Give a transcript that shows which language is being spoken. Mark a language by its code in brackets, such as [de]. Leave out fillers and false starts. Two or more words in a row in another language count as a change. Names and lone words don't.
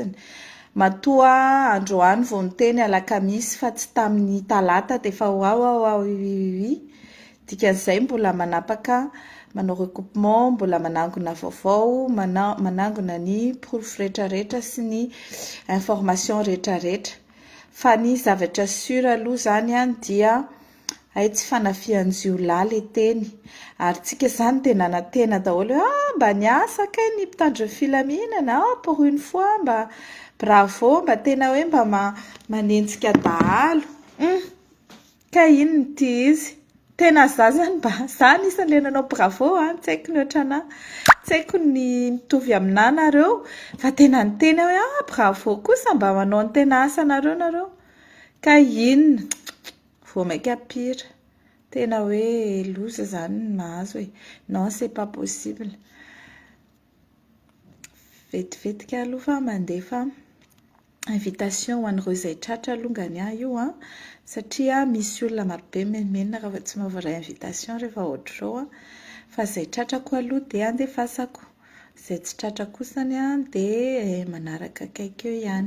[mg] Matoa androany vao niteny alakamisy fa tsy tamin'ny talata dia efa dikan'izay mbola manapaka manao recoupement, mbola manangona vaovao, manangona ny proof rehetrarehetra sy ny information rehetrarehetra. Fa ny zavatra sûr aloha zany dia hay tsy fanafian'zio lahy le teny. Ary tsika izany dia nanantena daholo hoe mba niasa kay ny mpitandro filaminana [fr] pour une fois [mg] mba bravo, mba tena hoe mba manenjika dahalo. Ka inona ity izy? Tena za zany mba za anisan'ilay nanao bravo tsy haiko ny ohatrana, tsy haiko ny mitovy aminà nareo fa tena niteny hoe bravo kosa mba manao ny tena asa nareo. Ka inona? Vao maika pire. Tena hoe loza zany ny mahazo hoe [fr] non c'est pas possible. [mg] Vetivetika aloha fa mandefa invitation ho an'ireo izay tratra alongany io satria misy olona marobe menina raha tsy mahavoray invitation rehefa ohatr'izao fa izay tratrako aloha dia andefasako, izay tsy tratra kosany dia manaraka akaiky eo ihany.